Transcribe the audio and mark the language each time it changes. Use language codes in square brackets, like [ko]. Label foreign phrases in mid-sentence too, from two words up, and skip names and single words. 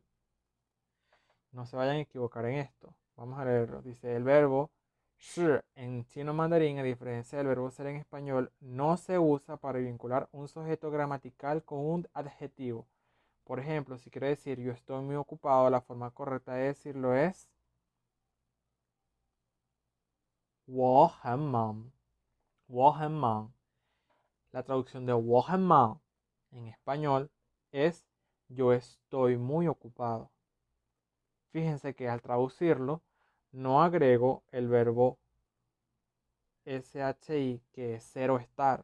[es] No se vayan a equivocar en esto. Vamos a leerlo. Dice el verbo shi en chino mandarín, a diferencia del verbo ser en español, no se usa para vincular un sujeto gramatical con un adjetivo. Por ejemplo, si quiero decir yo estoy muy ocupado, la forma correcta de decirlo es [zh] 我很忙. 我很忙. [es] La traducción de [zh] 我很忙 [es] en español es yo estoy muy ocupado. Fíjense que al traducirlo no agrego el verbo SHI que es ser o estar.